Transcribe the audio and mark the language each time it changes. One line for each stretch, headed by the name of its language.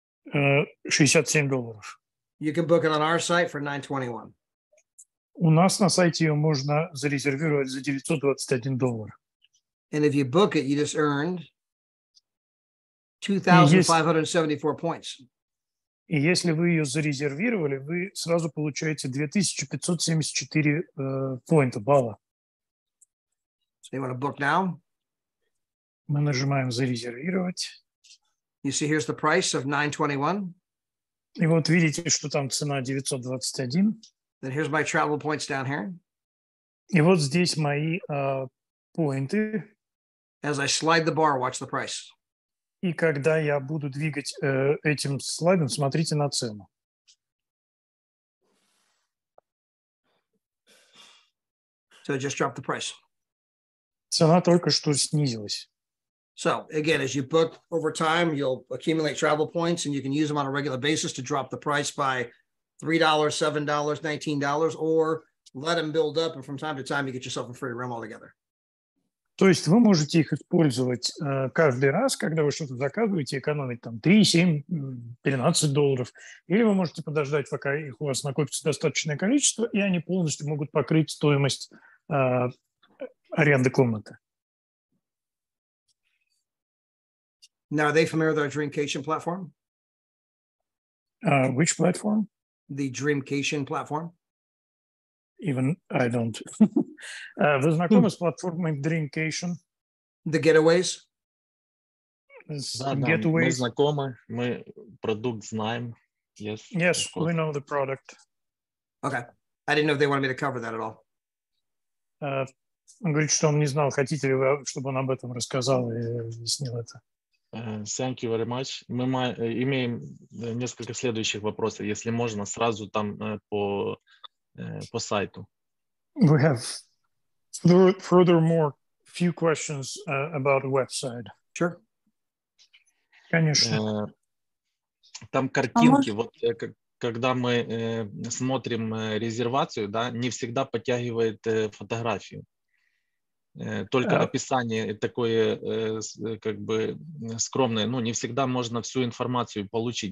English: You can book it on our site for $921.
Russian: У нас на сайте ее можно зарезервировать за $921.
English: And if you book it, you just earned 2,574 points.
Russian: И если вы ее зарезервировали, вы сразу получаете 2574 балла.
English: So you want to book now?
Russian: Мы нажимаем «Зарезервировать».
English: You see here's the price of $921.
Russian: И вот видите, что там цена 921.
English: Then here's my travel points down here.
Russian: И вот здесь мои поинты.
English: As I slide the bar, watch the price.
Russian: И когда я буду двигать этим слайдом, смотрите на цену.
English: So it just dropped the price.
Russian: Цена только что снизилась.
English: So again, as you book over time, you'll accumulate travel points and you can use them on a regular basis to drop the price by $3, $7, $19, or let them build up. And from time to time, you get yourself a free room altogether.
Russian: То есть вы можете их использовать каждый раз, когда вы что-то заказываете, экономить там 3, 7, $13. Или вы можете подождать, пока их у вас накопится достаточное количество, и они полностью могут покрыть стоимость аренды комнаты.
English: Now, are they familiar with our Dreamcation platform? Which platform? The Dreamcation platform. Even I don't.
Russian: Вы знакомы с платформой Dreamcation?
English: The Getaways.
Russian: Да, мы знакомы, мы продукт знаем.
English: Yes, we know the product. Okay. I didn't know if they wanted me to cover that at all.
Russian: Он говорит, что он не знал, хотите ли вы, чтобы он об этом рассказал и объяснил это.
English: Thank you very much.
Russian: Мы имеем несколько следующих вопросов, если можно, сразу там по сайту.
English: We have furthermore few questions about the website. Sure.
Russian: Конечно. Там картинки, вот когда мы смотрим резервацию, да, не всегда подтягивает фотографию. Только описание такое как бы скромное, ну, не всегда можно всю информацию получить.